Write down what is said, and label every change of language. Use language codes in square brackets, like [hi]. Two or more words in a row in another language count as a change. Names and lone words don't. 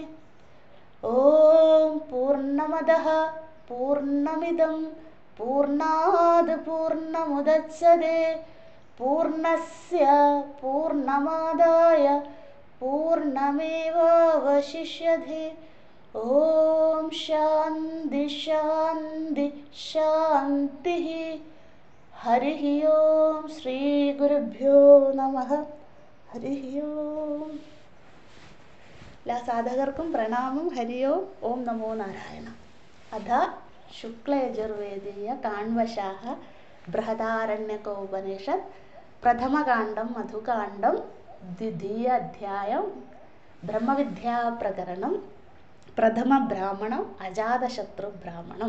[sa] ॐ पूर्णमदः पूर्णमिदं पूर्णात् पूर्णमुदच्यते पूर्णस्य पूर्णमादाय पूर्णमेवावशिष्यते। ॐ शान्ति शान्ति शान्तिः। हरिः ओं श्रीगुरुभ्यो नमः। हरिः ओं. [ml] എല്ലാ സാധകർക്കും പ്രണാമം. ഹരി ഓം. [sa] ഓം നമോ നാരായണ. അഥ ശുക്ലയജുർവേദീയ കാൺവശാഃ ബൃഹദാരണ്യകോപനിഷത് പ്രഥമകാണ്ഡം മധുകാണ്ഡം ദ്വിതീയ അധ്യായം ബ്രഹ്മവിദ്യാപ്രകരണം പ്രഥമ ബ്രാഹ്മണം അജാതശത്രു ബ്രാഹ്മണം.